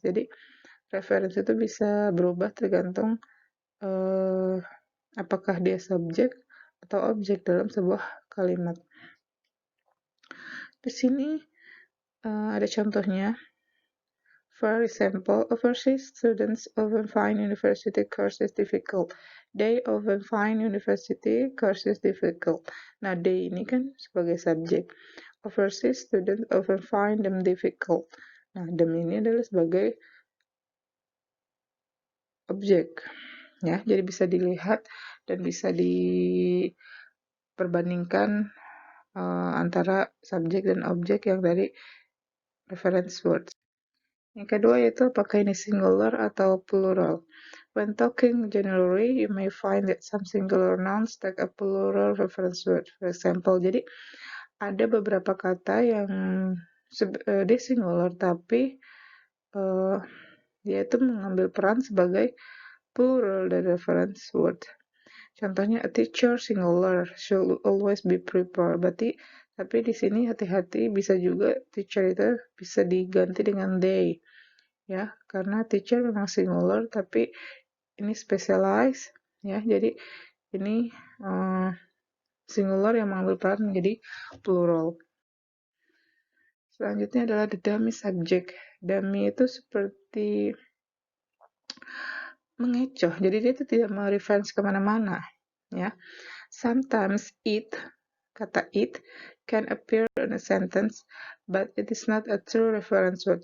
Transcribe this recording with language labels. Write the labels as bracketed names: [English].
[Indonesian] Jadi reference itu bisa berubah tergantung apakah dia subjek atau objek dalam sebuah kalimat. Di sini ada contohnya. [English] For example, overseas students often find university courses difficult. They often find university courses difficult. [Indonesian] Nah, they ini kan sebagai subjek. [English] Overseas students often find them difficult. [Indonesian] Nah, them ini adalah sebagai objek. Ya, jadi bisa dilihat dan bisa diperbandingkan antara subjek dan objek yang dari reference words. Yang kedua yaitu apakah ini singular atau plural. [English] When talking generally, you may find that some singular nouns take a plural reference word. For example, [Indonesian] jadi ada beberapa kata yang dia singular tapi dia itu mengambil peran sebagai plural dari reference word. Contohnya [English] a teacher singular should always be prepared. [Indonesian] Tapi di sini hati-hati, bisa juga teacher itu bisa diganti dengan they. Ya, karena teacher memang singular tapi ini specialized ya. Jadi ini singular yang mengambil peran menjadi plural. Selanjutnya adalah the dummy subject. Dummy itu seperti mengecoh, jadi dia itu tidak mereference kemana-mana ya. [English] Sometimes [Indonesian] kata [English] it can appear in a sentence but it is not a true reference word.